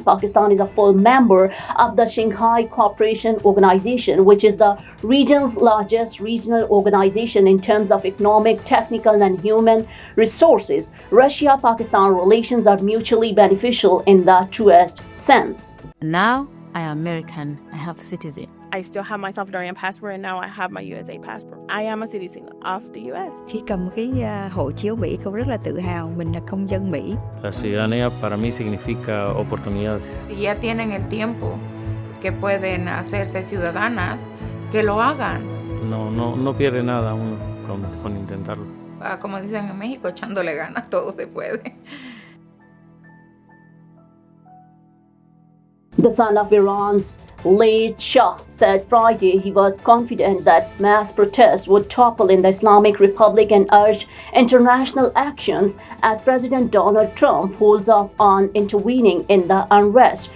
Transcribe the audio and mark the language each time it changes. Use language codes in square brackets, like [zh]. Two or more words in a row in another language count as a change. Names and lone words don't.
[en] Pakistan is a full member of the Shanghai Cooperation Organization, which is the region's largest regional organization in terms of economic, technical, and human resources. Russia-Pakistan relations are mutually beneficial in the truest sense." Now I am American. I have citizen. I still have my Salvadorian passport and now I have my USA passport. I am a citizen of the US. [vi] Khi cầm cái hộ chiếu Mỹ, cô rất là tự hào mình là công dân Mỹ. [es] La ciudadanía para mí significa oportunidades. Si ya tienen el tiempo que pueden hacerse ciudadanas, que lo hagan. No pierde nada uno con intentarlo. Como dicen en México, echándole ganas, todo se puede. [en] The son of Iran's late Shah said Friday he was confident that mass protests would topple in the Islamic Republic and urged international actions as President Donald Trump holds off on intervening in the unrest.